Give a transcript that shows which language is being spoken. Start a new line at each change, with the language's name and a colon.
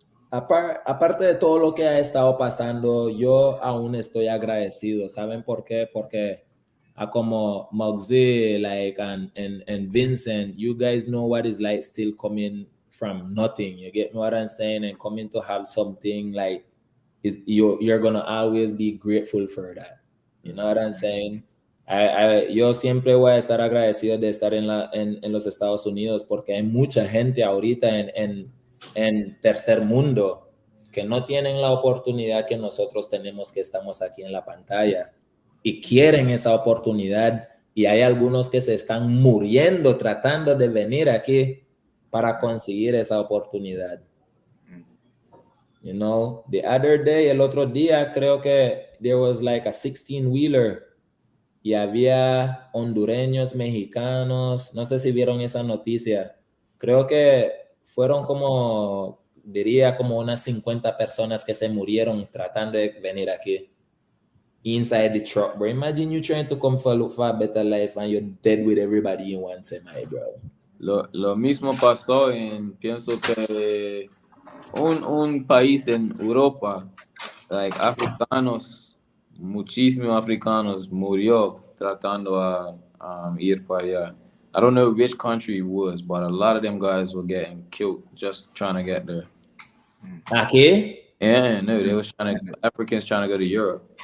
Spanish: aparte de todo lo que ha estado pasando, yo aún estoy agradecido. ¿Saben por qué? Porque como
English: Muggsy, like, and Vincent, you guys know what it's like still coming from nothing. You get what I'm saying? And coming to have something like, you're gonna always be grateful for that. You know what I'm saying?
Spanish: Yo siempre voy a estar agradecido de estar en los Estados Unidos porque hay mucha gente ahorita en tercer mundo que no tienen la oportunidad que nosotros tenemos, que estamos aquí en la pantalla, y quieren esa oportunidad, y hay algunos que se están muriendo tratando de venir aquí para conseguir esa oportunidad.
English: You know, the other day,
Spanish: el otro día, creo que
English: there was like a 16-wheeler
Spanish: y había hondureños, mexicanos, no sé si vieron esa noticia. Creo que fueron diría como unas 50 personas que se murieron tratando de venir aquí.
English: Inside the truck, bro. Imagine you trying to come look for a better life and you're dead with everybody in one semi, bro.
Spanish: Lo mismo pasó pienso que un país en Europa, like africanos, muchísimos africanos murió tratando a ir para allá.
English: I don't know which country it was, but a lot of them guys were getting killed just trying to get there.
Spanish: ¿Aquí?
English: Yeah, no, they was Africans trying to go to Europe.